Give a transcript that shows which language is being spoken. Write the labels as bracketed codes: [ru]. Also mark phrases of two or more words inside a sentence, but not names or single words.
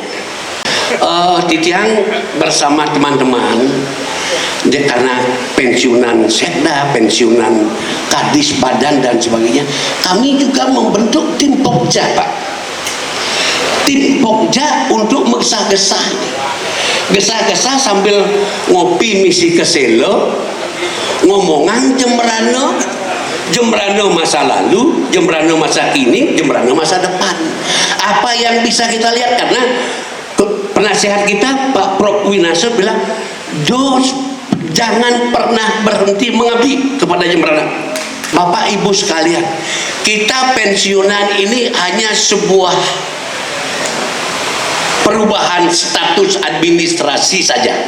[id] Titiang bersama teman-teman, karena pensiunan sekda, pensiunan kadis badan dan sebagainya, kami juga membentuk tim Pokja, Pak. Tim Pokja untuk mengesah-gesah, gesah-gesah sambil ngopi [ban] misi keselo, ngomongan [id] Jembrana masa lalu, Jembrana masa kini, Jembrana masa depan. Apa yang bisa kita lihat? Karena penasihat kita Pak Prof Winasar bilang, jangan pernah berhenti mengabdi kepada Jembrana. Bapak Ibu sekalian, kita pensiunan ini hanya sebuah perubahan status administrasi saja.